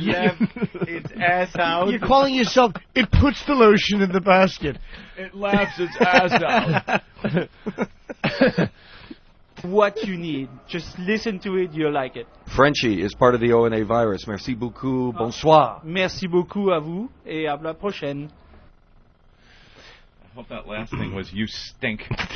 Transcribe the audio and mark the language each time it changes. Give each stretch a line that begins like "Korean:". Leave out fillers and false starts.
English: Laugh its ass out. You're calling yourself, it puts the lotion in the basket. It laughs its ass out. What you need. Just listen to it, you'll like it. Frenchie is part of the O&A virus.
French: Merci beaucoup. Bonsoir. Merci beaucoup à vous et à la prochaine.
English: I hope that last thing was you stink.